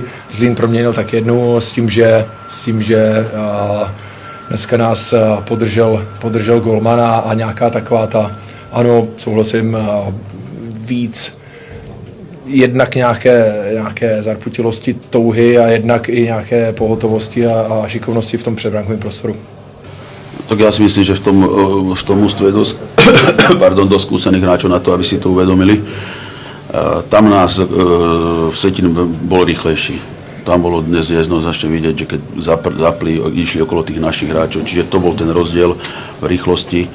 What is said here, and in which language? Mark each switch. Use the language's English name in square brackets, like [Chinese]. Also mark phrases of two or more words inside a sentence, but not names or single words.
[Czech] Zlín proměnil tak jednu s tím, že dneska nás podržel golman a nějaká taková ta, ano, souhlasím, víc jednak nějaké zarputilosti, touhy a jednak i nějaké pohotovosti a šikovnosti v tom předbrankovém prostoru. [Slovak] Tak ja si myslím, že v tom ústve je dosť skúsených hráčov na to, aby si to uvedomili. Tam nás Vsetín bol rýchlejší. Tam bolo dnes jednoznačne vidieť, že keď išli okolo tých našich hráčov, čiže to bol ten rozdiel v rýchlosti.